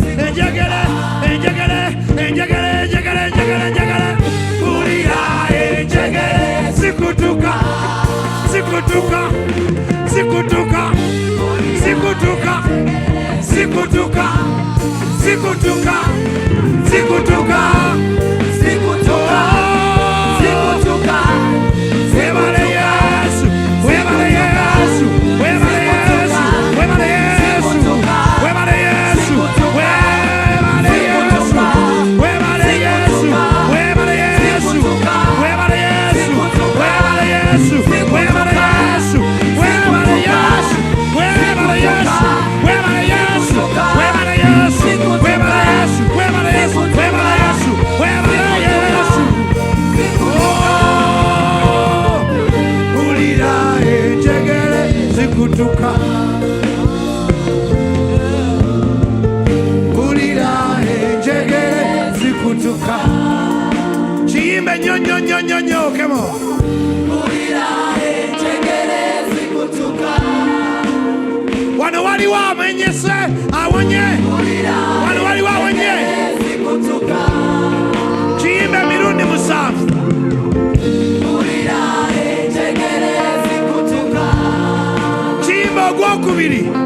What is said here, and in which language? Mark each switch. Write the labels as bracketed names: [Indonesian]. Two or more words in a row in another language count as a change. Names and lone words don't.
[Ganda] Mpulira enjegere zikutuka. Zikutuka. Zikutuka. Zikutuka. Zikutuka. Zikutuka. Zikutuka. Zikutuka. Zikutuka. Webale Yesu. Webale Yesu. Webale Yesu. Webale Yesu. Webale Yesu. Webale Yesu. Webale Yesu. Webale Yesu. Webale Yesu. Webale Yesu. Webale Yesu. Webale Yesu. Webale Yesu. Webale Yesu. Webale Yesu. Webale Yesu. Webale Yesu. Webale Yesu. Webale Yesu. Oh, mpulira enjegere zikutuka. Mpulira enjegere zikutuka. Kiyimbe nyonyo, [English] come on. [Ganda] Mpulira enjegere zikutuka. Wano waliwo amenyese awonye. Wano waliwo awonye. Kiyimbe mirundi musanvu. Kiyimbe ogwokubiri.